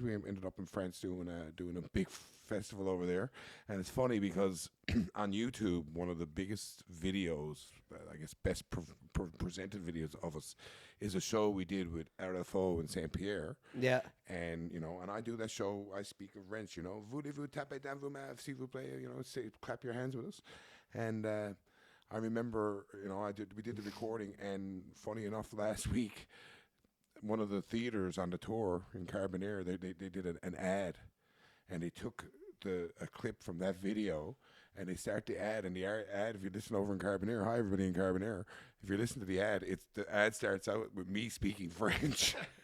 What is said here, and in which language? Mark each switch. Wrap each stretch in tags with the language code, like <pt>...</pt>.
<en>We ended up in France doing a big festival over there, and it's funny because on YouTube, one of the biggest videos, I guess best presented videos of us, is a show we did with RFO in Saint Pierre. Yeah. And and I do that show. I speak in French.</en> <fr>Voulez-vous taper dans vos mains, s'il vous plaît?</fr> <en>Say, clap your hands with us. And I remember, we did the recording, and funny enough, last week, one of the theaters on the tour in Carbonear, they did an ad, and they took a clip from that video, and they start the ad, and the ad, if you listen over in Carbonear, hi everybody in Carbonear, if you listen to the ad starts out with me speaking French.</en>